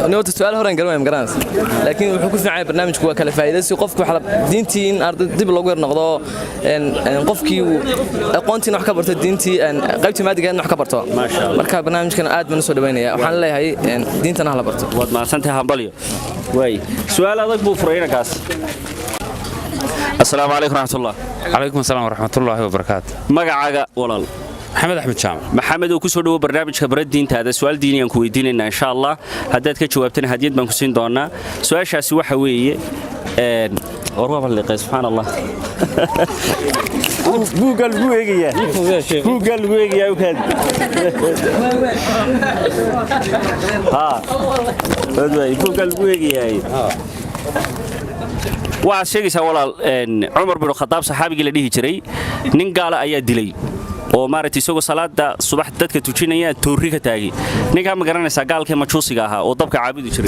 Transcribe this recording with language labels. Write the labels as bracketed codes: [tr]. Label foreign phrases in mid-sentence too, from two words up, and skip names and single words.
[so] noota su'aal horaan garan garanaysa laakiin wuxuu ku fiican barnaamijku waa kala faa'iideysi qofku waxa diintii in arday dib loogu yar noqdo qofkii aqoontii wax ka barto diintii qaybtii maadiga wax ka barto marka barnaamijkan aad baan soo dhaweynaya waxaan leeyahay diintana la barto wad maasantahay hambalyo way su'aal adag buu furayna kaas [ar] السلام عليكم ورحمة الله عليكم السلام ورحمة الله وبركاته [so] magacaaga walaal محمد أحمد جامع maxamed oo ku soo dhawo barnaamijka baradiintaada su'aal diiniyaan ku weydiinaynaa [ar] إن شاء الله [so] haddaad ka jawaabtana hadiyad baan ku siin doonaa su'aashaasi waxa weeye warwaba liqay subhanallah Google buu eegaya Google buu eegaya u kaad wadway Google buu eegaya waxaad sheegaysaa walaal Umar bin Khattab saxaabigii la dhihi jiray nin gaala ayaa dilay oo maaragtay isagoo salaada subax dadka tujinaya toori ka taagay ninka ma garanaysaa gaalkii majuusiga ahaa oo dabka caabudi jiray